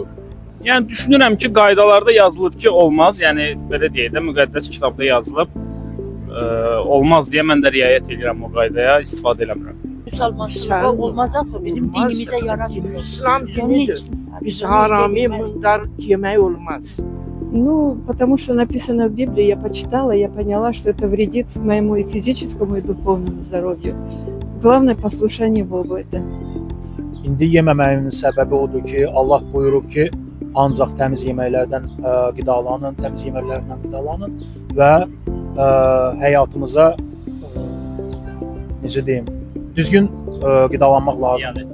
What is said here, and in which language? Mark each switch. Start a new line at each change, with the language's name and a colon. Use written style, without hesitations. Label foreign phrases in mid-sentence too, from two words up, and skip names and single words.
Azerbaijani: Yəni düşünürəm ki, qaydalarda yazılıb ki, olmaz. Yəni belə deyək də, müqəddəs kitabda yazılıb olmaz deyə mən də riayət edirəm o qaydaya, istifadə eləmirəm. Müsəlmanlığa olmaz axı, bizim dinimizə yaraşmır. İslam dinidir. Biz harami mundar yemək olmaz.
Russian: Ну, потому что написано в Библии, я почитала, я поняла, что это вредит моему и физическому, и духовному здоровью. Главное послушание Богу это.
Azerbaijani: İndi yeməməyimin səbəbi odur ki, Allah buyurub ki, ancaq təmiz yeməklərdən qidalanın, təmiz yeməklərdən qidalanın və həyatımıza necə deyim, düzgün qidalanmaq lazımdır.